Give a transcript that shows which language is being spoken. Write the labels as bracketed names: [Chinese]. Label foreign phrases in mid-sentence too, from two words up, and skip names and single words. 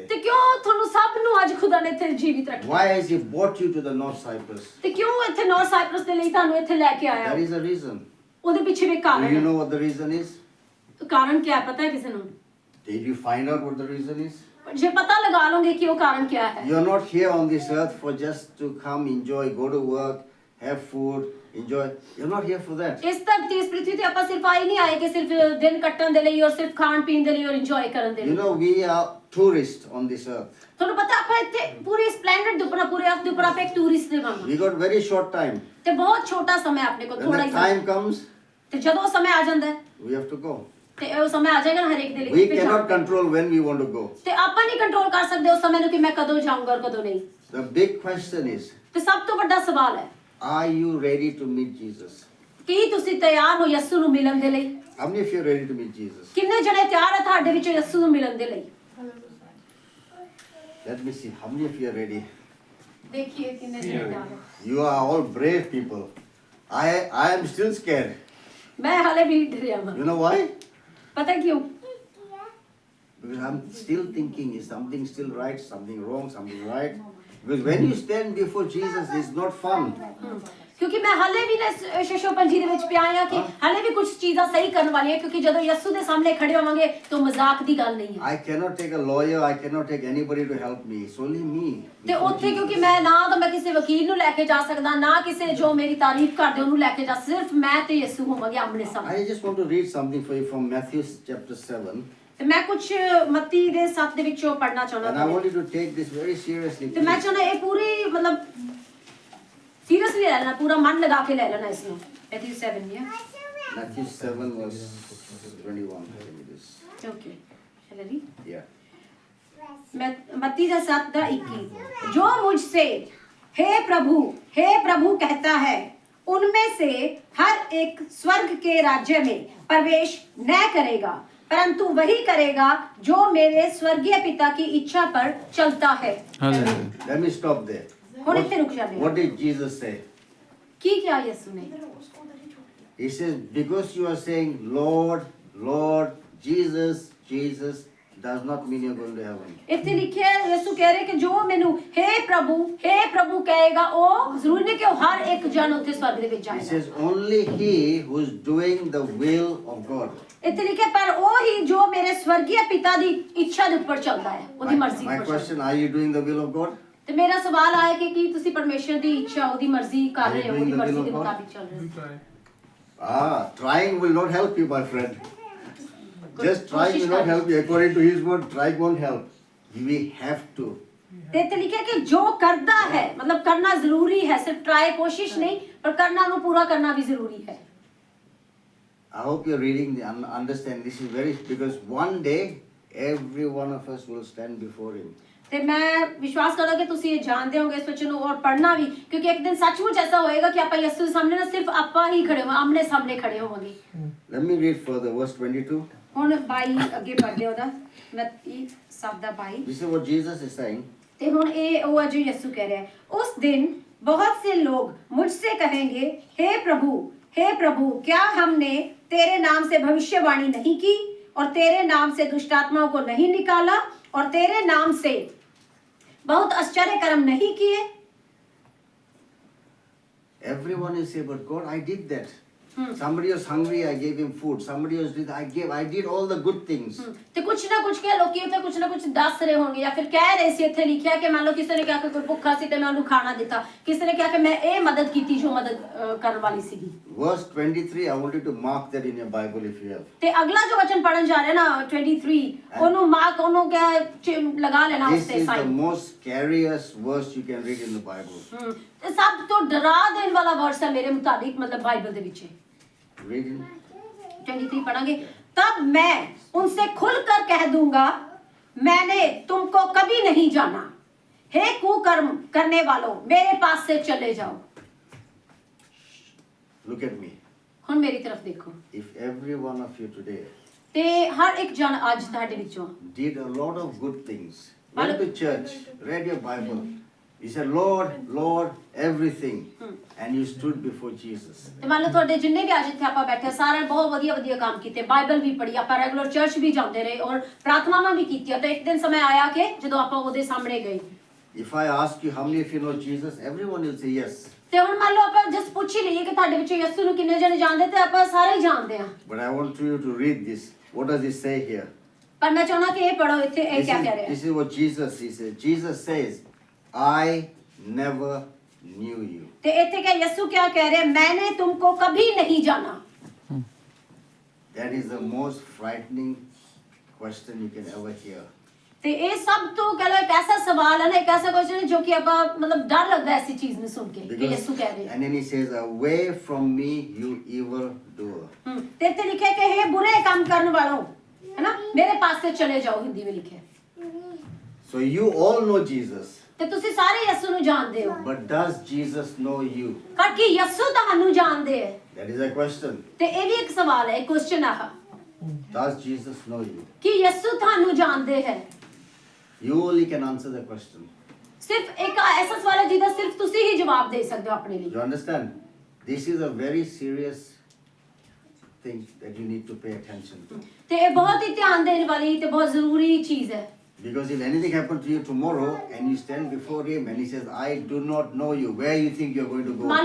[Punjabi] ਤੇ ਕਿਉਂ ਤੁਹਾਨੂੰ ਸਭ ਨੂੰ ਅੱਜ ਖੁਦਾ ਨੇ ਇੱਥੇ ਜੀਵਿਤ ਰੱਖਿਆ [English] Why has He brought you to the North Cyprus? [Punjabi] ਤੇ ਕਿਉਂ ਇੱਥੇ ਨਾਰਥ ਸਾਈਪਰਸ ਦੇ ਲਈ ਤੁਹਾਨੂੰ ਇੱਥੇ ਲੈ ਕੇ ਆਇਆ [English] There is a reason. [Punjabi] ਉਹਦੇ ਪਿੱਛੇ ਵੀ [English] Do [Punjabi] ਕਾਰਨ [English] you [Punjabi] ਹੈ [English] know what the reason is? [Punjabi] ਕਾਰਨ ਕੀ ਹੈ ਪਤਾ ਹੈ ਕਿਸੇ ਨੂੰ [English] Did you find out what the reason is? [Punjabi] ਜੇ ਪਤਾ ਲਗਾ ਲਓਗੇ ਕਿ ਉਹ ਕਾਰਨ ਕੀ ਹੈ [English] You're not here on this earth for just to come, enjoy, go to work, have food, enjoy. You're not here for that. [Punjabi] ਇਸ ਧਰਤੀ ਇਸ ਪ੍ਰਿਥਵੀ ਤੇ ਆਪਾਂ ਸਿਰਫ ਆਈ ਨਹੀਂ ਆਏ ਕਿ ਸਿਰਫ ਦਿਨ ਕੱਟਣ ਦੇ ਲਈ ਔਰ ਸਿਰਫ ਖਾਣ ਪੀਣ ਦੇ ਲਈ ਔਰ ਇੰਜੋਏ ਕਰਨ ਦੇ [English] You [Punjabi] ਲਈ [English] know, we are tourists on this earth. [Punjabi] ਤੁਹਾਨੂੰ ਪਤਾ ਆਪਾਂ ਇੱਥੇ ਪੂਰੀ ਸਪਲੈਂਡਡ ਦੇ ਉੱਪਰ ਪੂਰੇ ਅਰਥ ਦੇ ਉੱਪਰ ਆਪਾਂ ਇੱਕ ਟੂਰਿਸਟ ਦੇ ਵਾਂਗ [English] We got very short time. [Punjabi] ਤੇ ਬਹੁਤ ਛੋਟਾ ਸਮਾਂ ਆਪਣੇ ਕੋਲ [English] When [Punjabi] ਥੋੜਾ [English] the [Punjabi] ਹੀ [English] time [Punjabi] ਸਮਾਂ [English] comes, [Punjabi] ਤੇ ਜਦੋਂ ਉਹ ਸਮਾਂ ਆ ਜਾਂਦਾ ਹੈ [English] we have to go. [Punjabi] ਤੇ ਉਹ ਸਮਾਂ ਆ ਜਾਏਗਾ ਨਾ ਹਰ ਇੱਕ ਦੇ ਲਈ [English] We [Punjabi] ਕਿ ਫਿਰ [English] cannot [Punjabi] ਜਾਣਾ। [English] control when we want to go. [Punjabi] ਤੇ ਆਪਾਂ ਨਹੀਂ ਕੰਟਰੋਲ ਕਰ ਸਕਦੇ ਉਸ ਸਮੇਂ ਨੂੰ ਕਿ ਮੈਂ ਕਦੋਂ ਜਾਊਂਗਾ ਔਰ ਕਦੋਂ ਨਹੀਂ [English] The big question is, [Punjabi] ਤੇ ਸਭ ਤੋਂ ਵੱਡਾ ਸਵਾਲ ਹੈ [English] are you ready to meet Jesus? [Punjabi] ਕੀ ਤੁਸੀਂ ਤਿਆਰ ਹੋ ਯਿਸੂ ਨੂੰ ਮਿਲਣ ਦੇ ਲਈ [English] How many of you are ready to meet Jesus? [Punjabi] ਕਿੰਨੇ ਜਣੇ ਤਿਆਰ ਹੈ ਤੁਹਾਡੇ ਵਿੱਚੋਂ ਯਿਸੂ ਨੂੰ ਮਿਲਣ ਦੇ ਲਈ [English] Let me see. How many of you are ready? [Punjabi] ਦੇਖੀਏ ਕਿੰਨੇ ਜਣੇ ਤਿਆਰ ਹੈ [English] You are all brave people. I am still scared. [Punjabi] ਮੈਂ ਹਾਲੇ ਵੀ ਡਰਿਆ ਹਾਂ [English] You know why? [Punjabi] ਪਤਾ ਕਿਉਂ [English] Because I'm still thinking, is something still right, something wrong, something right? Because when you stand before Jesus, it's not fun. [Punjabi] ਕਿਉਂਕਿ ਮੈਂ ਹਾਲੇ ਵੀ ਨਾ ਸ਼ਸ਼ੋਪੰਜੀ ਦੇ ਵਿੱਚ ਪਿਆ ਆ ਕਿ ਹਾਲੇ ਵੀ ਕੁਝ ਚੀਜ਼ਾਂ ਸਹੀ ਕਰਨ ਵਾਲੀਆਂ ਕਿਉਂਕਿ ਜਦੋਂ ਯਿਸੂ ਦੇ ਸਾਹਮਣੇ ਖੜੇ ਹੋਵਾਂਗੇ ਤਾਂ ਮਜ਼ਾਕ ਦੀ ਗੱਲ ਨਹੀਂ ਹੈ [English] I cannot take a lawyer, I cannot take anybody to help me. It's only me. [Punjabi] ਤੇ [English] before [Punjabi] ਉੱਥੇ ਕਿਉਂਕਿ [English] Jesus. [Punjabi] ਮੈਂ ਨਾ ਤਾਂ ਮੈਂ ਕਿਸੇ ਵਕੀਲ ਨੂੰ ਲੈ ਕੇ ਜਾ ਸਕਦਾ ਨਾ ਕਿਸੇ ਜੋ ਮੇਰੀ ਤਾਰੀਫ ਕਰਦੇ ਉਹਨੂੰ ਲੈ ਕੇ ਜਾ ਸਿਰਫ ਮੈਂ ਤੇ ਯਿਸੂ ਹੋਵਾਂਗੇ ਆਮਣੇ ਸਾਹਮਣੇ [English] I just want to read something for you from Matthew chapter 7. [Punjabi] ਤੇ ਮੈਂ ਕੁਝ ਮੱਤੀ ਦੇ 7 ਦੇ ਵਿੱਚੋਂ ਪੜਨਾ [English] And I [Punjabi] ਚਾਹੁੰਦਾ [English] want you to take this very seriously. [Punjabi] ਤੇ ਮੈਂ ਚਾਹੁੰਦਾ ਇਹ ਪੂਰੀ ਮਤਲਬ ਸੀਰੀਅਸਲੀ ਲੈ ਲੈਣਾ ਪੂਰਾ ਮਨ ਲਗਾ ਕੇ ਲੈ ਲੈਣਾ ਇਸ ਨੂੰ ਮੈਥਿਊ 7 ਹੈ [English] Matthew 7 verse 21. Let me just- [Punjabi] ਓਕੇ ਚਲੋ [English] Yeah. [Hindi] मत्ती का 7 का 21 जो मुझसे हे प्रभु कहता है उनमें से हर एक स्वर्ग के राज्य में प्रवेश न करेगा परंतु वही करेगा जो मेरे स्वर्गीय पिता की इच्छा पर चलता है [English] Let me stop there. [Punjabi] ਹੁਣ ਇੱਥੇ ਰੁਕ ਜਾਣੇ [English] What did Jesus say? [Hindi] की क्या यीशु ने [English] He says, because you are saying, Lord, Lord, Jesus, Jesus, does not mean you're going to heaven. [Punjabi] ਇੱਥੇ ਲਿਖਿਆ ਹੈ ਯਿਸੂ ਕਹਿ ਰਿਹਾ ਕਿ ਜੋ ਮੈਨੂੰ [Hindi] हे प्रभु [Punjabi] ਕਹੇਗਾ ਉਹ ਜ਼ਰੂਰ ਨਹੀਂ ਕਿ ਉਹ ਹਰ ਇੱਕ ਜਨ ਉੱਥੇ ਸਵਰਗ ਦੇ ਵਿੱਚ [English] He [Punjabi] ਜਾਏਗਾ [English] says, only he who is doing the will of God. [Punjabi] ਇੱਥੇ ਲਿਖਿਆ ਪਰ ਉਹ ਹੀ ਜੋ ਮੇਰੇ ਸਵਰਗੀय ਪਿਤਾ ਦੀ ਇੱਛਾ ਦੇ ਉੱਪਰ ਚੱਲਦਾ ਹੈ ਉਹਦੀ ਮਰਜ਼ੀ [English] My [Punjabi] ਉੱਪਰ ਚੱਲਦਾ [English] question, are you doing the will of God? [Punjabi] ਤੇ ਮੇਰਾ ਸਵਾਲ ਆਇਆ ਕਿ ਕੀ ਤੁਸੀਂ ਪਰਮੇਸ਼ਰ ਦੀ ਇੱਛਾ ਉਹਦੀ ਮਰਜ਼ੀ ਕਰ ਰਹੇ ਹੋ [English] Are you [Punjabi] ਉਹਦੀ [English] doing the [Punjabi] ਮਰਜ਼ੀ [English] will [Punjabi] ਦੇ [English] of God? [Punjabi] ਮੁਤਾਬਿਕ ਚੱਲ ਰਹੇ ਹੋ [English] We try. Trying will not help you, my friend. Just trying will not [Hindi] कोशिश [English] help you. According to his word, trying won't help. We have to. [Punjabi] ਤੇ ਇੱਥੇ ਲਿਖਿਆ ਕਿ ਜੋ ਕਰਦਾ ਹੈ ਮਤਲਬ ਕਰਨਾ ਜ਼ਰੂਰੀ ਹੈ ਸਿਰਫ ਟਰਾਈ ਕੋਸ਼ਿਸ਼ ਨਹੀਂ ਪਰ ਕਰਨਾ ਨੂੰ ਪੂਰਾ ਕਰਨਾ ਵੀ ਜ਼ਰੂਰੀ ਹੈ [English] I hope you're reading and understand this is very, because one day every one of us will stand before Him. [Punjabi] ਤੇ ਮੈਂ ਵਿਸ਼ਵਾਸ ਕਰਦਾ ਕਿ ਤੁਸੀਂ ਇਹ ਜਾਣਦੇ ਹੋਗੇ ਇਸ ਵਚਨ ਨੂੰ ਔਰ ਪੜ੍ਹਨਾ ਵੀ ਕਿਉਂਕਿ ਇੱਕ ਦਿਨ ਸੱਚਮੁੱਚ ਐਸਾ ਹੋਏਗਾ ਕਿ ਆਪਾਂ ਯਿਸੂ ਦੇ ਸਾਹਮਣੇ ਨਾ ਸਿਰਫ ਆਪਾਂ ਹੀ ਖੜੇ ਹੋਵਾਂਗੇ ਆਮਨੇ ਸਾਹਮਣੇ ਖੜੇ ਹੋਵਾਂਗੇ [English] Let me read further, verse 22. [Punjabi] ਹੁਣ 22 ਅੱਗੇ ਪੜ੍ਹਦੇ ਉਹਦਾ ਮੈਂ ਇਹ ਸਭ ਦਾ 22 [English] This is what Jesus is saying. [Punjabi] ਤੇ ਹੁਣ ਇਹ ਉਹ ਹੈ ਜੋ ਯਿਸੂ ਕਹਿ ਰਿਹਾ ਹੈ [Hindi] उस दिन बहुत से लोग मुझसे कहेंगे हे प्रभु क्या हमने तेरे नाम से भविष्यवाणी नहीं की और तेरे नाम से दुष्ट आत्माओं को नहीं निकाला और तेरे नाम से बहुत आश्चर्य कर्म नहीं किए [English] Everyone will say, but God, I did that. Somebody was hungry, I gave him food. Somebody was I did all the good things. [Punjabi] ਤੇ ਕੁਛ ਨਾ ਕੁਛ ਕਹਿ ਲੋਕੀ ਉੱਥੇ ਕੁਛ ਨਾ ਕੁਛ ਦੱਸ ਰਹੇ ਹੋਣਗੇ ਜਾਂ ਫਿਰ ਕਹਿ ਰਹੇ ਸੀ ਇੱਥੇ ਲਿਖਿਆ ਕਿ ਮੰਨ ਲਓ ਕਿਸੇ ਨੇ ਕਿਹਾ ਕਿ ਕੋਈ ਭੁੱਖਾ ਸੀ ਤੇ ਮੈਂ ਉਹਨੂੰ ਖਾਣਾ ਦਿੱਤਾ ਕਿਸੇ ਨੇ ਕਿਹਾ ਕਿ ਮੈਂ ਇਹ ਮਦਦ ਕੀਤੀ ਜੋ ਮਦਦ ਕਰਨ ਵਾਲੀ ਸੀਗੀ [English] Verse 23, I want you to mark that in your Bible if you have. [Punjabi] ਤੇ ਅਗਲਾ ਜੋ ਵਚਨ ਪੜਨ ਜਾ ਰਹੇ ਨਾ 23 ਉਹਨੂੰ ਮਾਰਕ ਉਹਨੂੰ ਕਿਆ ਲਗਾ ਲੈਣਾ ਉਸ [English] This [Punjabi] ਤੇ [English] is the [Punjabi] ਸਾਈਨ [English] most scariest verse you can read in the Bible. [Punjabi] ਤੇ ਸਭ ਤੋਂ ਡਰਾ ਦੇਣ ਵਾਲਾ ਵਰਸ ਹੈ ਮੇਰੇ ਮੁਤਾਬਿਕ ਮਤਲਬ ਬਾਈਬਲ ਦੇ ਵਿੱਚ [English] Read it. [Hindi] 23 पढ़ेंगे तब मैं उनसे खुलकर कह दूंगा मैंने तुमको कभी नहीं जाना हे कुकर्म करने वालों मेरे पास से चले जाओ [English] Look at me. [Punjabi] ਹੁਣ ਮੇਰੀ ਤਰਫ ਦੇਖੋ [English] If every one of you today [Punjabi] ਤੇ ਹਰ ਇੱਕ ਜਣ ਅੱਜ ਤੁਹਾਡੇ ਵਿੱਚੋਂ [English] did a lot of good things, went to church, read your Bible, you said, Lord, everything, and you stood before Jesus. [Punjabi] ਤੇ ਮੰਨ ਲਓ ਤੁਹਾਡੇ ਜਿੰਨੇ ਵੀ ਅੱਜ ਇੱਥੇ ਆਪਾਂ ਬੈਠੇ ਸਾਰੇ ਬਹੁਤ ਵਧੀਆ ਕੰਮ ਕੀਤੇ ਬਾਈਬਲ ਵੀ ਪੜ੍ਹੀ ਆਪਾਂ ਰੈਗੂਲਰ ਚਰਚ ਵੀ ਜਾਂਦੇ ਰਹੇ ਔਰ ਪ੍ਰਾਰਥਨਾਵਾਂ ਵੀ ਕੀਤੀਆਂ ਤੇ ਇੱਕ ਦਿਨ ਸਮੇਂ ਆਇਆ ਕਿ ਜਦੋਂ ਆਪਾਂ ਉਹਦੇ ਸਾਹਮਣੇ ਗਏ [English] If I ask you how many of you know Jesus, everyone will say yes. [Punjabi] ਤੇ ਹੁਣ ਮੰਨ ਲਓ ਆਪਾਂ ਜਸ ਪੁੱਛ ਹੀ ਲਈਏ ਕਿ ਤੁਹਾਡੇ ਵਿੱਚੋਂ ਯਿਸੂ ਨੂੰ ਕਿੰਨੇ ਜਣੇ ਜਾਣਦੇ ਤੇ ਆਪਾਂ ਸਾਰੇ ਹੀ ਜਾਣਦੇ ਹਾਂ [English] But I want you to read this. What does it say here? [Punjabi] ਪਰ ਮੈਂ ਚਾਹੁੰਦਾ ਕਿ ਇਹ ਪੜੋ ਇੱਥੇ ਇਹ ਕੀ ਕਹਿ ਰਿਹਾ [English] This is what Jesus says. Jesus says, I never knew you. [Punjabi] ਤੇ ਇੱਥੇ ਕਿ ਯਿਸੂ ਕੀ ਕਹਿ ਰਿਹਾ [Hindi] मैंने तुमको कभी नहीं जाना [English] That is the most frightening question you can ever hear. [Punjabi] ਤੇ ਇਹ ਸਭ ਤੋਂ ਕਹ ਲੋ ਇੱਕ ਐਸਾ ਸਵਾਲ ਹੈ ਨਾ ਇੱਕ ਐਸਾ ਕੁਐਸਚਨ ਜੋ ਕਿ ਆਪਾਂ ਮਤਲਬ ਡਰ ਲੱਗਦਾ ਐਸੀ ਚੀਜ਼ ਨੂੰ ਸੁਣ ਕੇ ਕਿ ਯਿਸੂ ਕਹਿ ਰਿਹਾ [English] And then he says, away from me, you evil doer. [Punjabi] ਤੇ ਇੱਥੇ ਲਿਖਿਆ ਕਿ ਇਹ ਬੁਰੇ ਕੰਮ ਕਰਨ ਵਾਲੋਂ ਹੈ ਨਾ ਮੇਰੇ ਪਾਸ [Hindi] से चले जाओ [Punjabi] ਹਿੰਦੀ ਵਿੱਚ ਲਿਖਿਆ [English] So you all know Jesus. [Punjabi] ਤੇ ਤੁਸੀਂ ਸਾਰੇ ਯਿਸੂ ਨੂੰ ਜਾਣਦੇ ਹੋ [English] But does Jesus know you? [Punjabi] ਪਰ ਕੀ ਯਿਸੂ ਤੁਹਾਨੂੰ ਜਾਣਦੇ ਹੈ [English] That is a question. [Punjabi] ਤੇ ਇਹ ਵੀ ਇੱਕ ਸਵਾਲ ਹੈ ਕੁਐਸਚਨ ਆ [English] Does Jesus know you? [Punjabi] ਕਿ ਯਿਸੂ ਤੁਹਾਨੂੰ ਜਾਣਦੇ ਹੈ [English] You only can answer the question. [Punjabi] ਸਿਰਫ ਇੱਕ ਐਸਾ ਸਵਾਲ ਹੈ ਜਿਹਦਾ ਸਿਰਫ ਤੁਸੀਂ ਹੀ ਜਵਾਬ ਦੇ ਸਕਦੇ ਹੋ ਆਪਣੇ ਲਈ [English] You understand? This is a very serious thing that you need to pay attention to. [Punjabi] ਤੇ ਇਹ ਬਹੁਤ ਹੀ ਧਿਆਨ ਦੇਣ ਵਾਲੀ ਤੇ ਬਹੁਤ ਜ਼ਰੂਰੀ ਚੀਜ਼ ਹੈ [English] Because if anything happened to you tomorrow and you stand before him and he says, I do not know you, where you think you're going to go?